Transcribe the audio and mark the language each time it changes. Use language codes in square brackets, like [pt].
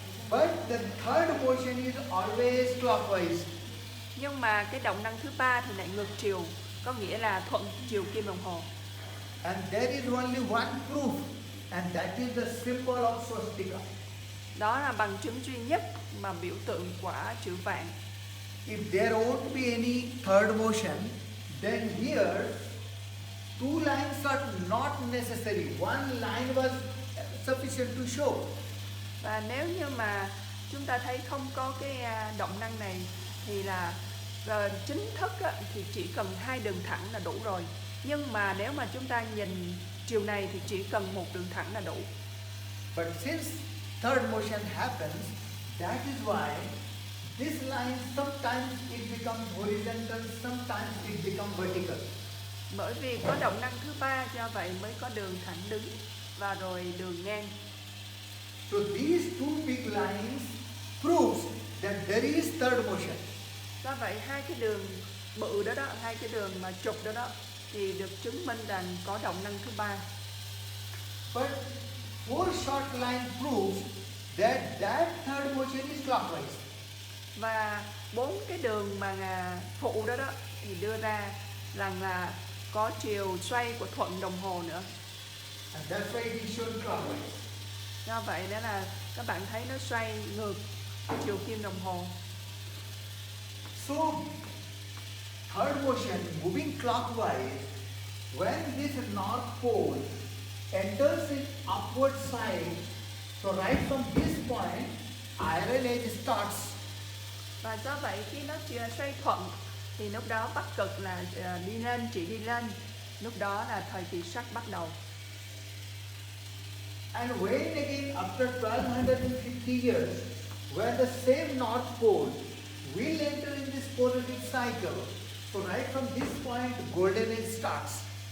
[en] But the third motion is always clockwise. [vi] Nhưng mà cái động năng thứ ba thì lại ngược chiều, có nghĩa là thuận chiều kim đồng hồ. [en] And there is only one proof, and that is the symbol of swastika. [vi] Đó là bằng chứng duy nhất mà biểu tượng quả chữ vạn. [en] If there won't be any third motion, then here two lines are not necessary. One line was sufficient to show. [vi] Và nếu như mà chúng ta thấy không có cái động năng này thì là chính thức thì chỉ cần hai đường thẳng là đủ rồi. Nhưng mà nếu mà chúng ta nhìn chiều này thì chỉ cần một đường thẳng là đủ. [en] But since third motion happens, that is why this line sometimes it becomes horizontal, sometimes it becomes vertical. [vi] Bởi vì có động năng thứ ba, do vậy mới có đường thẳng đứng và rồi đường ngang. [en] So these two big lines proves that there is third motion. [vi] Do vậy hai cái đường bự đó, hai cái đường mà trục đó thì được chứng minh rằng có động năng thứ ba. [en] But four short line proves that third motion is clockwise. [vi] Và bốn cái đường mà phụ đó thì đưa ra rằng là có chiều xoay của thuận đồng hồ nữa. [en] And that's why it is shown clockwise. [vi] Do vậy đó là các bạn thấy nó xoay ngược chiều kim đồng hồ. [en] So third motion moving clockwise, when this North Pole enters in upward side, so right from this point, Iron Age starts. [vi] Và do vậy khi nó xoay thuận thì lúc đó Bắc Cực là đi lên, chỉ đi lên. Lúc đó là thời kỳ sắt bắt đầu. [en] And when again after 1250 years, when the same North Pole will enter in this positive cycle, so right from this point, Golden Age starts.